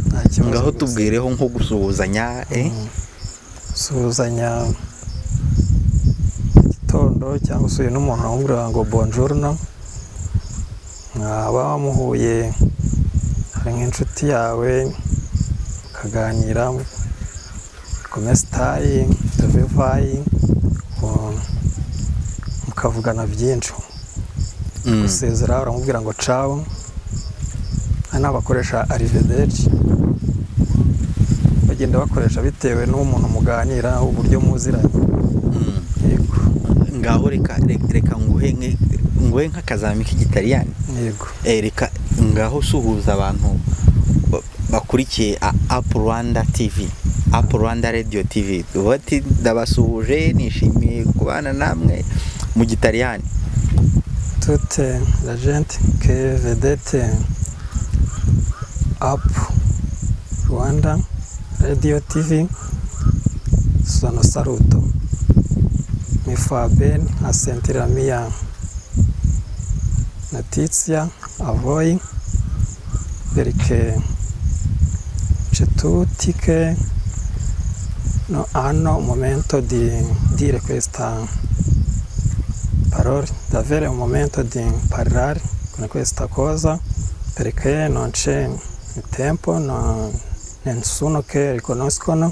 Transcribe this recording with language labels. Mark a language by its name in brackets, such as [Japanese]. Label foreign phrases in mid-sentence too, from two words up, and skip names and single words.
[Kinyarwanda] Ngaho tubwireho nko gusuhuzanya. Suhuzanya gitondo cyangwa usuye n'umuntu wamubwira ngo buongiorno, mwaba wamuhuye hari nk'inshuti yawe ukaganira [Italian] come stai, dove vai, [Kinyarwanda] mukavugana byinshi. Gusezera uramubwira ngo ciao, n'abakoresha arrivederci, bagenda bakoresha bitewe n'umuntu muganira uburyo muziranye. Yego. Ngaho reka nguhe nk'akazami k'Igitaliyani. Yego. Reka ngaho suhuza abantu bakurikiye Up Rwanda TV, Up Rwanda Radio TV. Bati ndabasuhuje, nishimiye kubana namwe mu Gitaliyani. [Italian] Tutte la gente che vedete Up Rwanda Radio TV, sono saluto. Mi fa bene a sentire la mia notizia a voi, perché c'è tutti che hanno un momento di dire questa parola, davvero un momento di parlare con questa cosa, perché non c'è tempo, nessuno che riconoscono.